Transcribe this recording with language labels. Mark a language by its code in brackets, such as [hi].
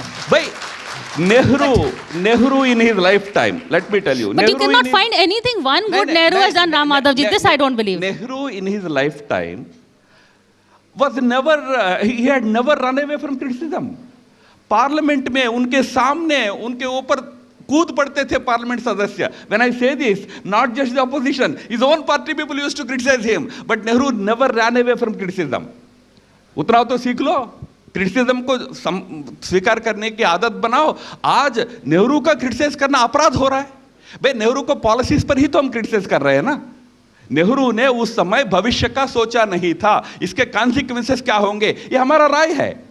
[en] भाई Nehru in his lifetime, let me tell you, But you cannot find anything one good Nehru has done, Ram Madhav ji. This I don't believe. Nehru in his lifetime was never, he had never run away from criticism. [hi] Parliament में उनके सामने उनके ऊपर कूद पड़ते थे parliament सदस्य। [en] When I say this, not just the opposition, his own party people used to criticize him, but Nehru never ran away from criticism. [hi] उतना तो सीख लो, क्रिटिसिज्म को स्वीकार करने की आदत बनाओ। आज नेहरू का क्रिटिसाइज करना अपराध हो रहा है। भाई नेहरू को पॉलिसीज पर ही तो हम क्रिटिसाइज कर रहे हैं ना। नेहरू ने उस समय भविष्य का सोचा नहीं था, इसके कॉन्सिक्वेंसेस क्या होंगे ये हमारा राय है।